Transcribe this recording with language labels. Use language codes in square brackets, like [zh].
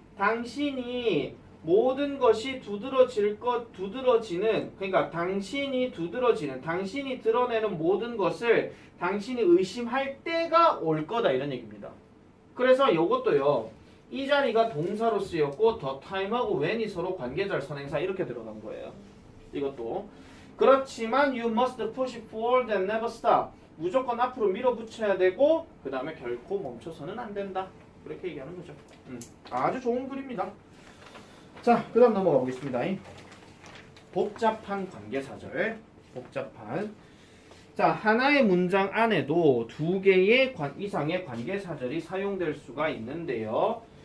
[ko] 당신이 모든 것이 두드러지는 그러니까 당신이 드러내는 모든 것을 당신이 의심할 때가 올 거다 이런 얘기입니다. 그래서 이것도요. 이 자리가 동사로 쓰였고 the time하고 when이 서로 관계절 선행사 이렇게 들어간 거예요. 이것도 그렇지만 [en] you must push forward and never stop. [ko] 무조건 앞으로 밀어붙여야 되고 그 다음에 결코 멈춰서는 안 된다. 그렇게 얘기하는 거죠. 아주 좋은 글입니다. 자, 그 다음 넘어가 보겠습니다. 복잡한 관계사절. 복잡한. 자, 하나의 문장 안에도 두 개의 이상의 관계사절이 사용될 수가 있는데요.